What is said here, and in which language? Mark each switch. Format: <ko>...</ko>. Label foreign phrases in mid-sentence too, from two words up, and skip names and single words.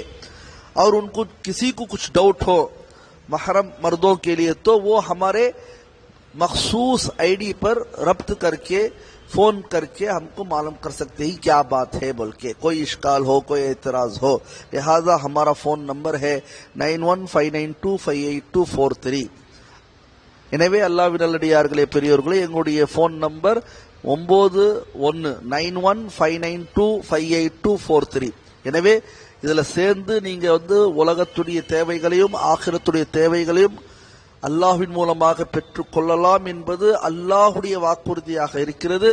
<hi>और उनको किसी को कुछ डाउट हो महरम मर्दों के लिए तो वो हमारे मखसूस आईडी पर रब्त करके, फोन करके हमको मालूम कर सकते हैं क्या बात है बोल के, कोई इश्काल हो, कोई एतराज हो। लिहाजा हमारा</hi> <en>phone number</en> <hi>है 9159258243।</hi> <ta>எனவே அல்லாஹ்வின் நல்லடியார்களே, பெரியோர்களே, எங்களுடைய</ta> <en>phone number</en> <ta>919159258243। எனவே இதுல சேர்ந்து நீங்க உலகத்துடைய தேவைகளையும் ஆகிரத்துடைய தேவைகளையும் அல்லாஹ்வின் மூலமாக பெற்றுக் கொள்ளலாம் என்பது அல்லாஹுடைய வாக்குறுதியாக இருக்கிறது.</ta>